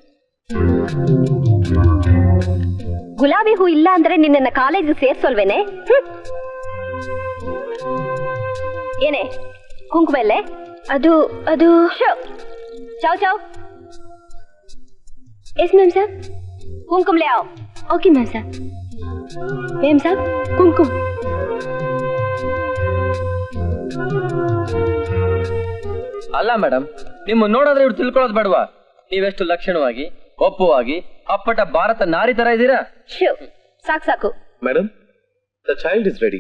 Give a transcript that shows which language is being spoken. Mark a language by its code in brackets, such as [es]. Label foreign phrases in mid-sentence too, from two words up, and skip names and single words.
[kn] ಗುಲಾಬಿ ಹೂ ಇಲ್ಲ ಅಂದ್ರೆ ನಿನ್ನ ಕಾಲೇಜ್ ಸೇರ್ಸೋಲ್ವೇನೆ? ಏನೇ ಕುಂಕುಮ ಎಲ್ಲೆ? ಅದು ಅದು ಚಾವ್ ಚಾವ್. [en] yes ma'am sir. [hi] ಕುಂಕುಮ ले आओ. [en] okay ma'am [hi] साहब. मैम साहब कुमकुम. [kn] ಅಲ್ಲ ಮೇಡಮ್, ನಿಮ್ಮ ನೋಡಿದ್ರೆ ಇವ್ರು ತಿಳ್ಕೊಳ್ಳೋದು ಬೇಡವಾ? ನೀವೆಷ್ಟು ಲಕ್ಷಣವಾಗಿ ಒಪ್ಪುವಾಗಿ ಅಪ್ಪಟ ಭಾರತ ನಾರಿ ತರ ಇದ್ದೀರಾ. ಸಾಕು ಸಾಕು [en] Madam. The child is ready.